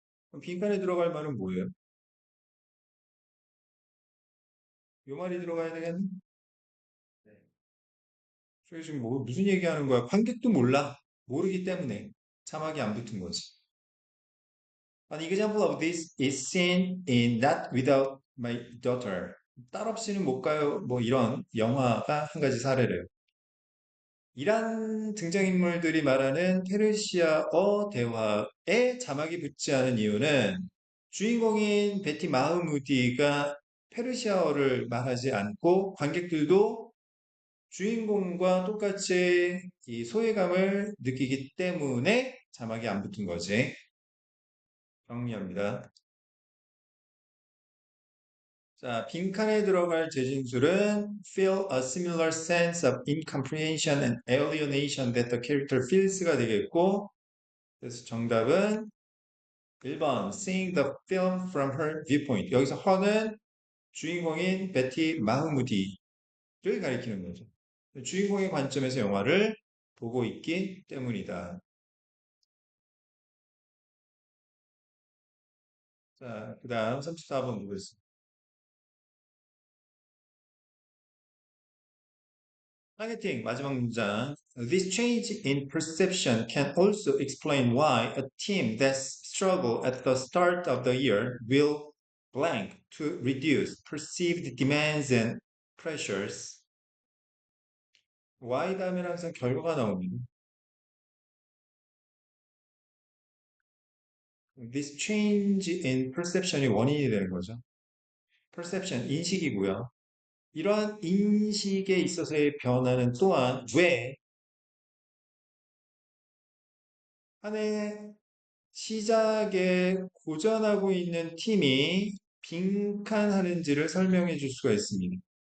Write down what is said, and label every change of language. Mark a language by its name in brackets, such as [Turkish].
[Korean] 그럼 빈칸에 들어갈 말은 뭐예요? 요 말이 들어가야 되겠네? 네. 저희 지금 뭐, 무슨 얘기하는 거야? 관객도 몰라. 모르기 때문에 자막이 안 붙은 거지. [English] An example of this is seen in Not Without My Daughter. [Korean] 딸 없이는 못 가요. 뭐 이런 영화가 한 가지 사례래요. 이란 등장인물들이 말하는 페르시아어 대화에 자막이 붙지 않은 이유는 주인공인 베티 마흐무디가 페르시아어를 말하지 않고 관객들도 주인공과 똑같이 이 소외감을 느끼기 때문에 자막이 안 붙은 거지. 정리합니다. 자, 빈칸에 들어갈 재진술은 [English] feel a similar sense of incomprehension and alienation that the character feels [Korean] 가 되겠고, 그래서 정답은 1번 [English] seeing the film from her viewpoint. [Korean] 여기서 her는 주인공인 베티 마흐무디를 가리키는 거죠. 주인공의 관점에서 영화를 보고 있기 때문이다. 자, 그 다음 34번 보겠습니다. 타겟팅 마지막 문장. [English] This change in perception can also explain why a team that struggled at the start of the year will blank to reduce perceived demands and pressures. [Korean] why 다음에는 항상 결과가 나옵니다. [English] This change in perception이 [Korean] 원인이 되는 거죠. perception, 인식이고요. 이러한 인식에 있어서의 변화는 또한 왜 한 해 시작에 고전하고 있는 팀이 빈칸하는지를 설명해 줄 수가 있습니다.